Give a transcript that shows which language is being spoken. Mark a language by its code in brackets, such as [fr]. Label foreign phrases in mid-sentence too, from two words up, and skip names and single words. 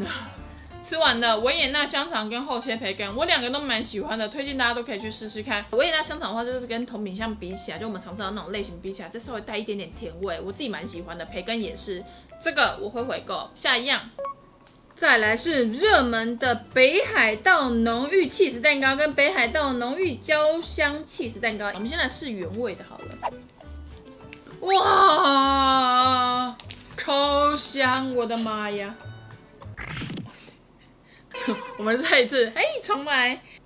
[zh] 吃完了維也納香腸跟厚切培根，我兩個都蠻喜歡的，推薦大家都可以去試試看。維也納香腸的話，就是跟同品相比起來，就我們常吃到那種類型比起來，這稍微帶一點點甜味，我自己蠻喜歡的。培根也是，這個我會回購。下一樣， 再來是熱門的北海道濃郁起司蛋糕跟北海道濃郁焦香起司蛋糕。我們先來試原味的好了。哇，超香！我的媽呀！我們再一次，重來。